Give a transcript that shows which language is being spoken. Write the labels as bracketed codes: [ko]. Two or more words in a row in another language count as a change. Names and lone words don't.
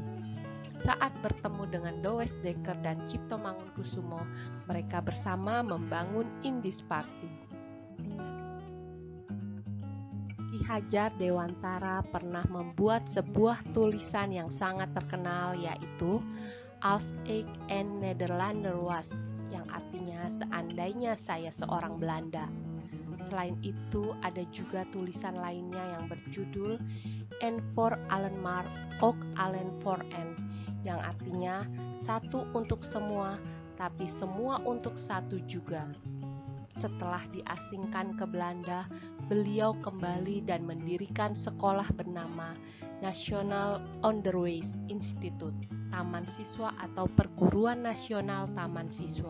[id] Saat bertemu dengan Dawes Dekker dan Cipto Mangunkusumo, mereka bersama membangun Indis Party. Ki Hajar Dewantara pernah membuat sebuah tulisan yang sangat terkenal, yaitu Als ik een Nederlander was, yang artinya seandainya saya seorang Belanda. Selain itu, ada juga tulisan lainnya yang berjudul En voor Allenmar, ook allen voor en, yang artinya satu untuk semua, tapi semua untuk satu juga. Setelah diasingkan ke Belanda, beliau kembali dan mendirikan sekolah bernama National Onderwijs Institute, Taman Siswa atau Perguruan Nasional Taman Siswa.